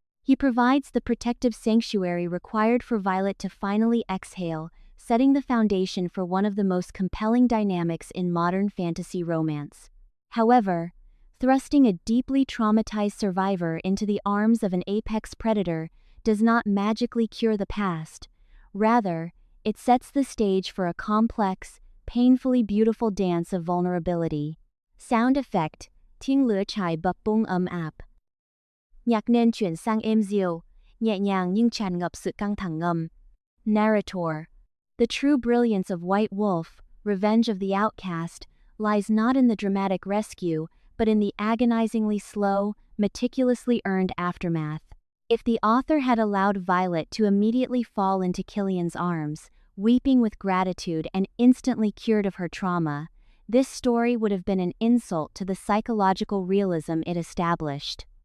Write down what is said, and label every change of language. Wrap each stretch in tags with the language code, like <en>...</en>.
<en>He provides the protective sanctuary required for Violet to finally exhale, setting the foundation for one of the most compelling dynamics in modern fantasy romance. However, thrusting a deeply traumatized survivor into the arms of an apex predator does not magically cure the past. Rather, it sets the stage for a complex, painfully beautiful dance of vulnerability. Sound effect,</en> <vi>tiếng lửa chai bập bung áp. Nhạc nền chuyển sang êm dịu, nhẹ nhàng nhưng tràn ngập sự căng thẳng ngầm.</vi> <en>Narrator. The true brilliance of White Wolf, Revenge of the Outcast, lies not in the dramatic rescue, but in the agonizingly slow, meticulously earned aftermath. If the author had allowed Violet to immediately fall into Killian's arms, weeping with gratitude and instantly cured of her trauma, this story would have been an insult to the psychological realism it established.</en>